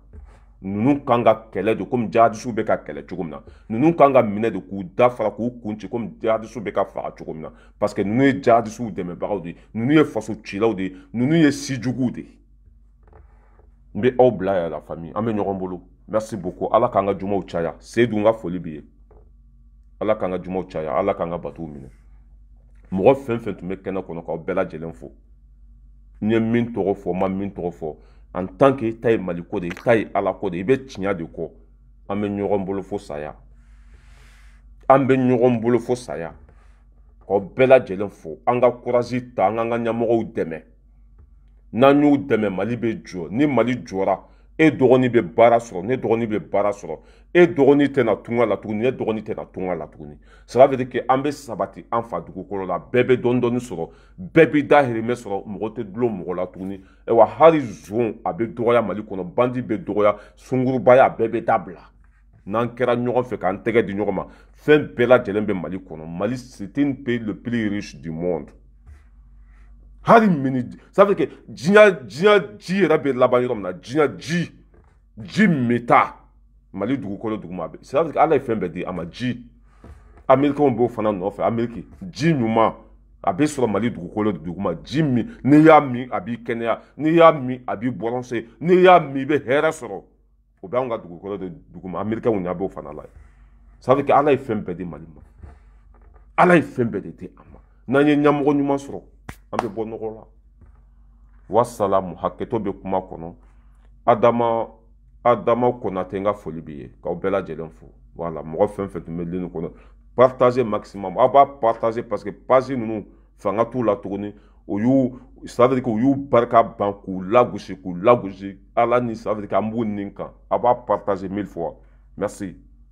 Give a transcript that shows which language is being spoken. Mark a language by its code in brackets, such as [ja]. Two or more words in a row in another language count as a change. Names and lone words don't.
[bm] Ninnu kan ka kɛlɛ de komi jihadisiw bɛ ka kɛlɛ cogo min na, ninnu kan ka minɛ de k'u da fara k'u kun ci komi jihadisiw bɛ ka faga cogo min na, [fr] parce que [bm] ninnu ye jihadisiw dɛmɛbagaw de ye, ninnu ye faso cilaw de ye, ninnu ye sijuguw de ye. N bɛ aw bila yan [fr] la famille, [bm] an bɛ ɲɔgɔn bolo. [fr] Merci beaucoup. [bm] Ala k'an ka jumaw caya, Seydou n ka foli b'i ye. Ala k'an ka jumaw caya, Ala k'an ka batow minɛ. Mɔgɔ fɛn fɛn tun bɛ kɛnɛ kɔnɔ k'aw bɛɛ lajɛlen fo. N ye min tɔgɔ fɔ, n ma min tɔgɔ fɔ. [fr] En tant que [bm] ta ye Mali ko de, ta ye Ala ko de, i bɛ tiɲɛ de kɔ. An bɛ ɲɔgɔn bolo fo saya. An bɛ ɲɔgɔn bolo fo saya. K'aw bɛɛ lajɛlen fo. An ka courage ta, an k'an ka ɲɛmɔgɔw dɛmɛ. N'an y'u dɛmɛ, Mali bɛ jɔ. Ni Mali jɔra, e dɔgɔnin bɛ baara sɔrɔ, ne dɔgɔnin bɛ baara sɔrɔ. E dɔgɔnin tɛna tunga la tuguni, ne dɔgɔnin tɛna tunga la tuguni. [fr] Cela veut dire que [bm] an bɛ sabati an fa dugukolo la, bɛɛ bɛ dɔɔni sɔrɔ, bɛɛ bɛ dahirimɛ sɔrɔ, mɔgɔ tɛ dulon mɔgɔ la tuguni. Wa hali zon a bɛ dɔgɔya Mali kɔnɔ, bandi bɛ dɔgɔya, sungurubaya a bɛɛ bɛ dabila. N'an kɛra ɲɔgɔn fɛ k'an tɛgɛ di ɲɔgɔn ma, fɛn bɛɛ lajɛlen bɛ Mali kɔnɔ. [fr] Mali c'est un pays le plus riche du monde. [bm] Hali mini, [fr] ça veut dire que [bm] diɲɛ ji yɛrɛ bɛ laban yɔrɔ min na, diɲɛ ji meta Mali dugukolo duguma bɛ. [fr] Ça veut dire que [bm] Ala ye fɛn bɛɛ di a ma, ji. Américains b'o fana nɔfɛ, Amérique ji ɲuman a bɛ sɔrɔ Mali dugukolo duguma, ji min n'i y'a min a b'i kɛnɛya, n'i y'a min a b'i bɔlɔnse, n'i y'a min i bɛ hɛrɛ sɔrɔ. O bɛ an ka dugukolo de duguma, Américains ɲɛ b'o fana la. [fr] Ça veut dire que [bm] Ala ye fɛn bɛɛ di Mali ma. Ala ye fɛn bɛɛ de di a ma. N'an ye ɲɛmɔgɔ ɲuman sɔrɔ, an bɛ bɔ nɔgɔ la. Wasalamu, hakɛto bɛ kuma kɔnɔ. Adama Konate n ka foli b'i ye, k'aw bɛɛ lajɛlen fo. Voilà, mɔgɔ fɛn fɛn tun bɛ ligne kɔnɔ. [fr] Partagez maximum. [bm] Aw b'a partager [fr] parce que [bm] page ninnu fanga t'u la tuguni. [fr] Ça veut dire que [bm] u y'u barika ban k'u lagosi. Ala ni [fr] ça veut dire que [bm] an b'u nin kan. Aw b'a partager 1000 fois. Merci.